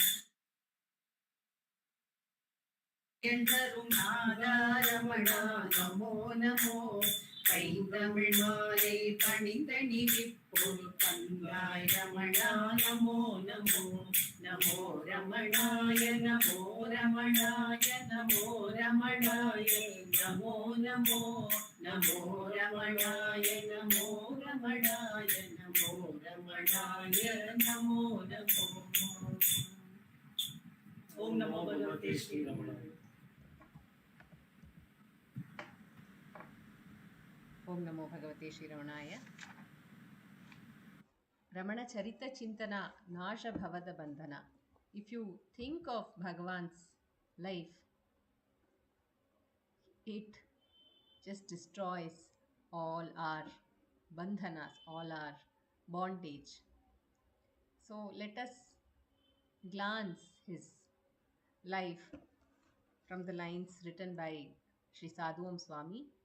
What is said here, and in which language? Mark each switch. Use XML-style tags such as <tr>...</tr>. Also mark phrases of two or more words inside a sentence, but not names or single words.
<ta>என்றரும் நாதா ரமணா நமோ நமோ கைந்தமிழ் மாலை பணிந்தனி விப்பொரு கந்தாய் ரமணா நமோ நமோ நமோ ரமணாய நமோ ரமணாய நமோ ரமணாய நமோ நமோ நமோ ரமணாய நமோ ரமணாய நமோ ரமணாய நமோ நமோ.</ta> <sa>ओं नमो भगवते श्री रमणाय. ओं नमो भगवते श्री रमणाय. रमण चरित चिन्तन नाश भवद बन्धन.</sa> <en>If you think of Bhagavan's life, it just destroys all our bandhanas, all our bondage. So let us glance his life from the lines written by Sri Sadhu Om Swami.</en>